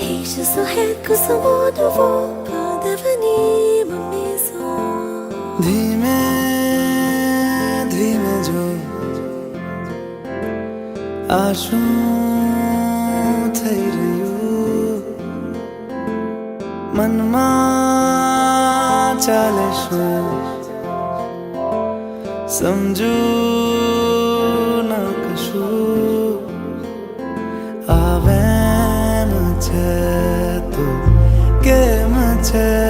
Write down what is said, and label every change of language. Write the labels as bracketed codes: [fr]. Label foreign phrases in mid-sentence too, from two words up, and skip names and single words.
[fr] Je saurais que ce mot nouveau peut devenir ma maison. [gu] ધીમે ધીમે જો આ શું થઈ રહ્યું મનમાં ચાલે શું સમજુ ન કશું આવે છે તો કેમ છે